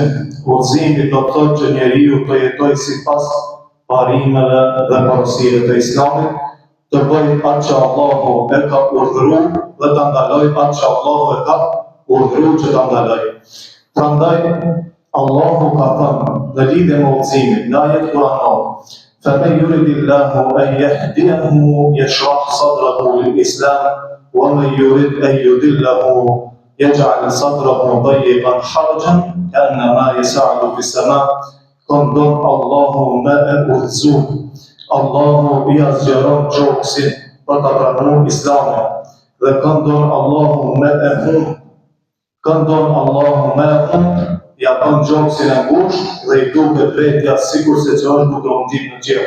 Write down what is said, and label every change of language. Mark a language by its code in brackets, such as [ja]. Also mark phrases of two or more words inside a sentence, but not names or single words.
[sq] Udhëzimi do të thotë që njeriu të jetojë sipas parimeve dhe porosive të Islamit, të bëjë atë që Allahu e ka urdhëruar dhe ta ndalojë atë që Allahu e ka urdhëruar që ta ndalojë. Prandaj Allahu ka thënë në lidhje me udhëzimin në ajet kuranor: [ar] فَمَنْ يُرِدِ اللَّهُ أَنْ يَهْدِيَهُ يَشْرَحْ صَدْرَهُ لِلْإِسْلَامِ وَمَنْ يُرِدْ أَنْ يُضِلَّهُ يَجْعَلْ صَدْرَهُ ضَيِّقًا حَرَجًا كَأَنَّمَا يَصْعَدُ فِي السَّمَاءِ. [sq] Këndon Allahu me e udhëzuar. Allahu i azgjeron gjoksin për ta pranuar Islamin dhe këndon Allahu me e humbë. Ja bën gjoksin e ngushtë dhe i duket vetja sikurse që është duke u nxit në qiell.